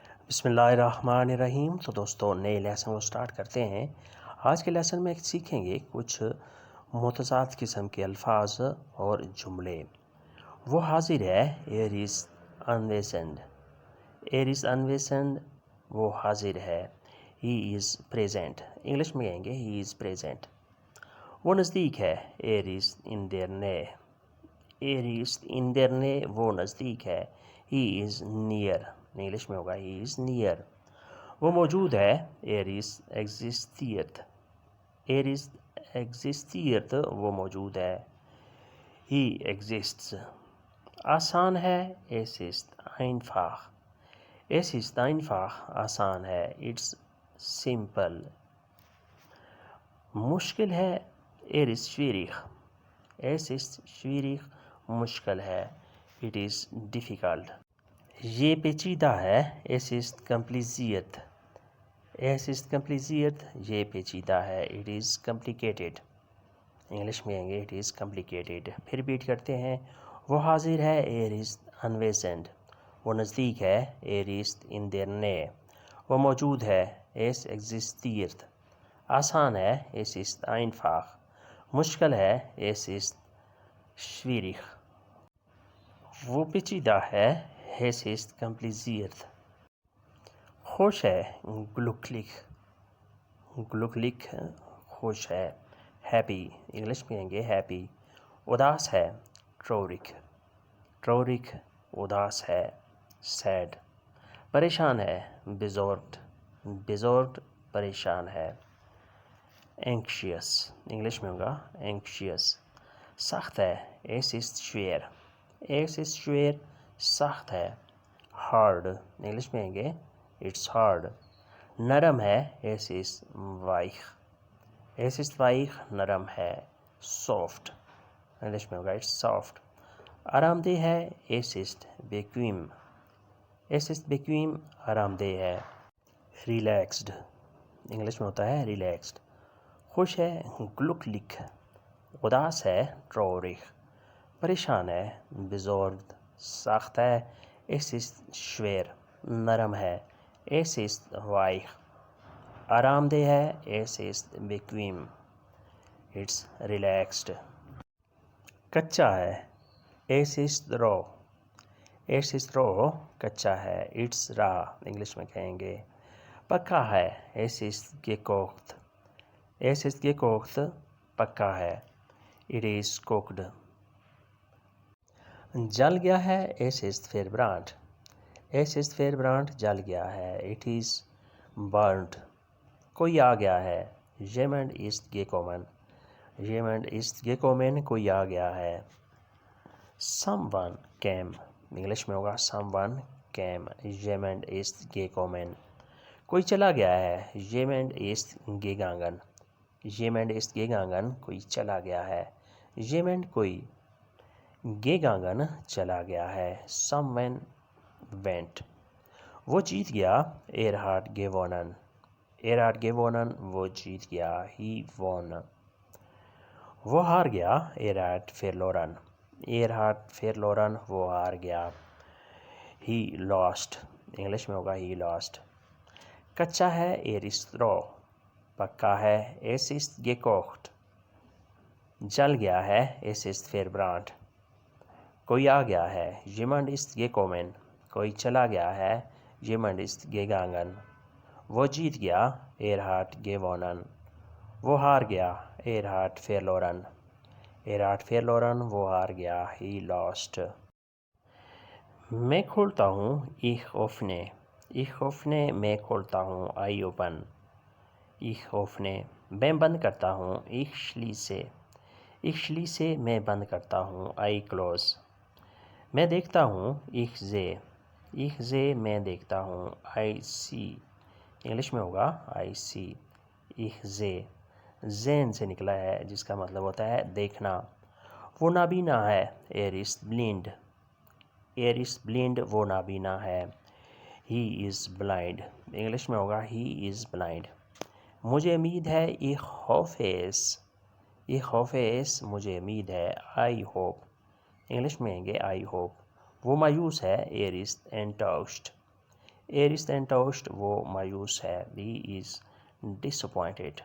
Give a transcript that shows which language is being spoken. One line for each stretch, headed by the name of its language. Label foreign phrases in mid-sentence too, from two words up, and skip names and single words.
Urdu: بسم اللہ الرحمن الرحیم۔ تو دوستو نئے لیسن کو سٹارٹ کرتے ہیں۔ آج کے لیسن میں سیکھیں گے کچھ متضاد قسم کے الفاظ اور جملے۔ وہ حاضر ہے،
German: er is anwesend۔ er is anwesend،
Urdu: وہ حاضر ہے۔
English: he is present،
Urdu: انگلش میں کہیں گے
English: he is present۔
Urdu: وہ نزدیک ہے،
German: er ist in der Nähe۔ er ist in der Nähe،
Urdu: وہ نزدیک ہے۔
English: he is near،
Urdu: انگلش میں ہوگا
English: he is near۔
Urdu: وہ موجود ہے،
German: er ist existiert۔ er ist existiert،
Urdu: وہ موجود ہے۔
English: he exists۔
Urdu: آسان ہے،
German: es ist einfach۔ es ist einfach،
Urdu: آسان ہے،
English: it's simple۔
Urdu: مشکل ہے،
German: er ist schwierig۔ es ist schwierig،
Urdu: مشکل ہے،
English: it is difficult۔
Urdu: یہ پیچیدہ ہے،
German: es ist kompliziert۔ es ist kompliziert،
Urdu: یہ پیچیدہ ہے،
English: it is complicated۔
Urdu: انگلش میں کہیں گے
English: it is complicated۔
Urdu: پھر ریپیٹ کرتے ہیں۔ وہ حاضر ہے،
German: er ist anwesend۔
Urdu: وہ نزدیک ہے،
German: er ist in der Nähe۔
Urdu: وہ موجود ہے،
German: es existiert۔
Urdu: آسان ہے،
German: es ist einfach۔
Urdu: مشکل ہے،
German: es ist schwierig۔
Urdu: وہ پیچیدہ ہے،
German: es ist kompliziert۔
Urdu: خوش ہے،
German: glücklich۔ glücklich،
Urdu: خوش ہے، happy، انگلش میں کہیں گے happy۔ اداس ہے،
German: traurig۔ traurig،
Urdu: اداس ہے، sad۔ پریشان ہے،
German: besorgt۔ besorgt،
Urdu: پریشان ہے۔ anxious، انگلش میں ہوگا anxious۔ سخت ہے،
German: es ist schwer۔ es ist schwer،
Urdu: سخت ہے۔ hard، انگلش میں کہیں گے
English: it's hard۔
Urdu: نرم ہے،
German: es ist weich۔ es ist weich،
Urdu: نرم ہے، soft۔ انگلش میں ہوگا
English: it's soft۔
Urdu: آرام دہ ہے،
German: es ist bequem۔ es ist bequem،
Urdu: آرام دہ ہے۔
English: relaxed،
Urdu: انگلش میں ہوتا ہے relaxed۔ خوش ہے، glücklich۔ اداس ہے، traurig۔ پریشان ہے، besorgt۔ سخت ہے،
German: es ist schwer۔
Urdu: نرم ہے،
German: es ist weich۔
Urdu: آرام دہ ہے،
German: es ist bequem۔
English: it's relaxed۔
Urdu: کچا ہے،
German: es ist roh۔ es ist roh،
Urdu: کچا ہے،
English: it's raw،
Urdu: انگلش میں کہیں گے۔ پکا ہے،
German: es ist gekocht۔ es ist gekocht،
Urdu: پکا ہے،
English: it is cooked۔
Urdu: جل گیا ہے،
German: es ist verbrannt۔ es ist verbrannt،
Urdu: جل گیا ہے،
English: it is burnt۔
Urdu: کوئی آ گیا ہے،
German: jemand ist gekommen۔ jemand ist gekommen،
Urdu: کوئی آ گیا ہے۔
English: someone came،
Urdu: انگلش میں ہوگا
English: someone came۔
German: jemand ist gekommen۔
Urdu: کوئی چلا گیا ہے،
German: jemand ist gegangen۔ jemand ist gegangen،
Urdu: کوئی چلا گیا ہے۔ jemand، کوئی، gegangen، چلا گیا ہے۔
English: someone went۔
Urdu: وہ جیت گیا،
German: er hat gewonnen۔ er hat gewonnen،
Urdu: وہ جیت گیا،
English: he won۔
Urdu: وہ ہار گیا،
German: er hat verloren۔ er hat verloren،
Urdu: وہ ہار گیا،
English: he lost۔
Urdu: انگلش میں ہوگا
English: he lost۔
Urdu: کچا ہے،
German: er ist roh۔
Urdu: پکا ہے،
German: es ist gekocht۔
Urdu: جل گیا ہے،
German: es ist verbrannt۔
Urdu: کوئی آ گیا ہے،
German: jemand ist gekommen۔
Urdu: کوئی چلا گیا ہے،
German: jemand ist gegangen۔
Urdu: وہ جیت گیا،
German: er hat gewonnen۔
Urdu: وہ ہار گیا،
German: er hat verloren۔ er hat verloren،
Urdu: وہ ہار گیا،
English: he lost۔
Urdu: میں کھولتا ہوں،
German: ich öffne۔ ich öffne،
Urdu: میں کھولتا ہوں،
English: I open۔
German: ich öffne۔
Urdu: میں بند کرتا ہوں،
German: ich schließe۔ ich schließe،
Urdu: میں بند کرتا ہوں،
English: I close۔
Urdu: میں دیکھتا ہوں،
German: ich sehe۔ ich sehe،
Urdu: میں دیکھتا ہوں،
English: I see۔
Urdu: انگلش میں ہوگا
English: I see۔
German: ich sehe،
Urdu: sehen سے نکلا ہے، جس کا مطلب ہوتا ہے دیکھنا۔ وہ نابینا ہے،
German: er ist blind۔ er ist blind،
Urdu: وہ نابینا ہے،
English: he is blind۔
Urdu: انگلش میں ہوگا
English: he is blind۔
Urdu: مجھے امید ہے،
German: ich hoffe es۔ ich hoffe es،
Urdu: مجھے امید ہے،
English: I hope۔
Urdu: انگلش میں کہیں گے
English: I hope۔
Urdu: وہ مایوس ہے،
German: er ist enttäuscht۔ Er ist enttäuscht
Urdu: وہ مایوس ہے.
English: He is disappointed.